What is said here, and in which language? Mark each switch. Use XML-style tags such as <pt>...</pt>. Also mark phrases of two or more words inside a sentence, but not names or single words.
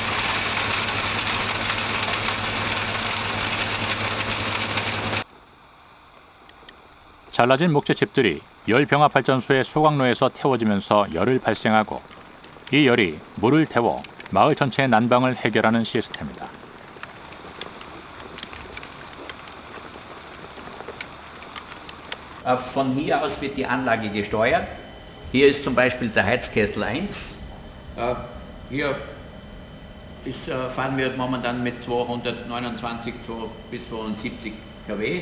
<ko>잘라진 목재칩들이 열병합발전소의 소각로에서 태워지면서 열을 발생하고 이 열이 물을 태워 마을 전체의 난방을 해결하는 시스템이다.</ko> <de>Von hier aus wird die Anlage gesteuert. Hier ist zum Beispiel der Heizkessel 1. Hier fahren wir momentan mit 229 bis 270 kW.</de>